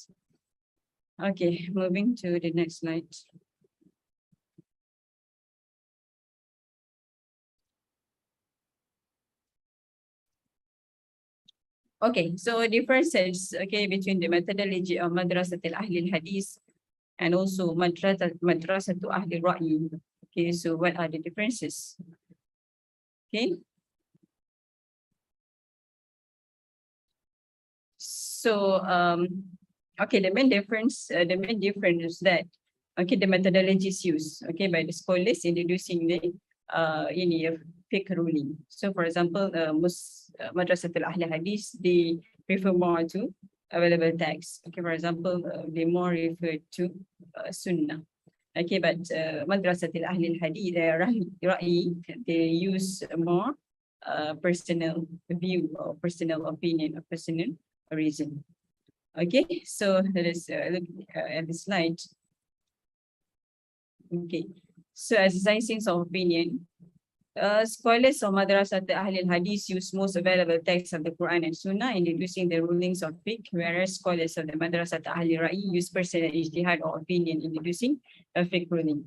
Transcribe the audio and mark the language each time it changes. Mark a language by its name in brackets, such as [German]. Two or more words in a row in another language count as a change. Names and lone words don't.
[English] Okay, moving to the next slide. Okay, so differences, okay, between the methodology of Madrasat al-Ahli al-Hadith and also Madrasat Ahli Ra'i. Okay, so what are the differences? Okay. So, okay, the main difference is that, okay, the methodologies used, okay, by the scholars in deducing the fiqh ruling. So, for example, Madrasat al-Ahli Hadith, they refer more to available text. Okay, for example, they more refer to Sunnah. Okay, but Madrasat al-Ahli Hadith, Ra'i, they use more personal view or personal opinion or personal reason. Okay, so let us look at the slide. Okay, so exercising of opinion, scholars of Madrasat Ahli al-Hadith use most available texts of the Quran and Sunnah in deducing the rulings of fiqh, whereas scholars of the Madrasat Ahli Ra'i use personal ijtihad or opinion in deducing a fiqh ruling.